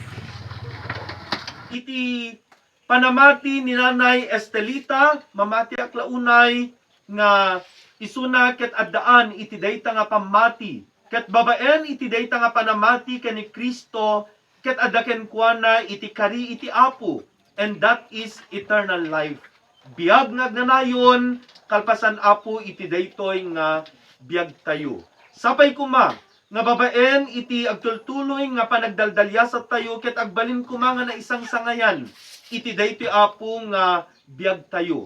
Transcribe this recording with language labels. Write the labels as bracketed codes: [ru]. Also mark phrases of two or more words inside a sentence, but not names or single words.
[ilo] Iti panamati ni Nanay Estelita, mamati aklaunay nga isuna ket addaan iti dayta nga pamati. Ket babaen iti dayta nga panamati ken ni Kristo ket addaken kuana iti kari iti Apo, [en] and that is eternal life. [ilo] Biag nga agnanayon kalpasan Apo iti daytoy nga biag tayo. Sapay kuma nga babaen iti agtultuloy nga panagdaldalyasat tayo ket agbalin kuma nga na isang sangayan iti daytoy Apo nga biag tayo.